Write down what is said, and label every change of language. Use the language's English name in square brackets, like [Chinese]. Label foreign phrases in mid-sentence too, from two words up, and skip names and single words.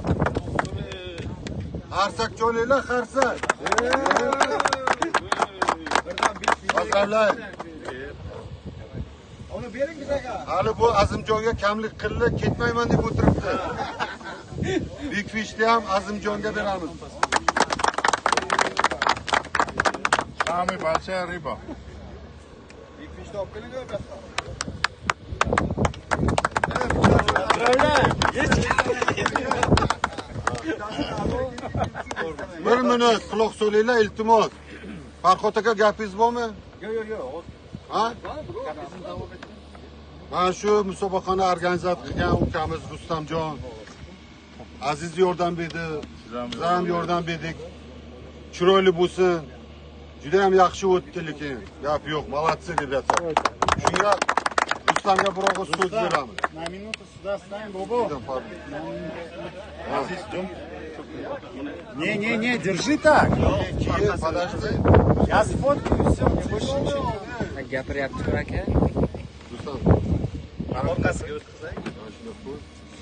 [Uzbek] Harsak cho'linglar, harsak. Hazırlar. Onu bering bizaga. Hali bu Azimjonga kamlik qildi, ketmayman deb o'tiribdi. Bekfishni ham Azimjonga beramiz. [Russian] Самый большая рыба. [Uzbek] Bekfishni olib keling bu yoqqa. Bir minut quloq solinglar, iltimos. Farhod aka gapingiz bormi? Yo'q. Ha? Mana shu musobaqani organizatsiya qilgan ukamiz Rustamjon aziz yordam berdi. Biz ham yordam berdik. Chiroyli bo'lsin. Juda ham yaxshi o'tdi, lekin gap yo'q. [Russian] Молодцы, ребята. [Uzbek] Shunga Rustamga bir og'iz so'z beramiz. [Russian] На минуту сюда встань, Бобо. Не, держи так. Подожди. Я сфоткаю, все, мне больше ничего. [Uzbek] Gapiryapti aka. Rustam. Orqasiga o'tkazay. Mana shunday qo'y.